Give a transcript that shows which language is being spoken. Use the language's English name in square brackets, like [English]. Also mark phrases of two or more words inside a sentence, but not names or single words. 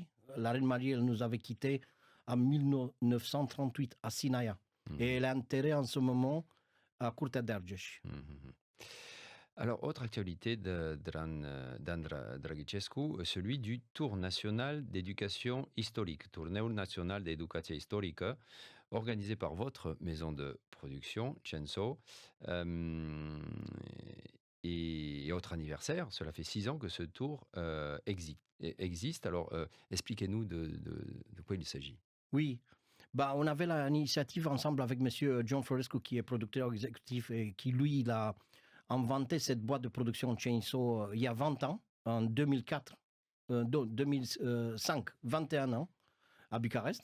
[French] La reine Marie, elle nous avait quittés en 1938 à Sinaia. Et elle est enterrée en ce moment à Curtea d'Argeș. Alors, autre actualité d'An Dragicescu, celui du Tour national d'éducation historique, [Romanian] Turneul național de educație istorică, [French] organisé par votre maison de production, Censo. Et autre anniversaire, cela fait 6 ans que ce tour existe. Alors, expliquez-nous de quoi il s'agit. Oui, on avait l'initiative ensemble avec monsieur John Florescu, qui est producteur exécutif et qui, lui, il a inventé cette boîte de production Chainsaw il y a 20 ans, en 2004, 2005, 21 ans, à Bucarest.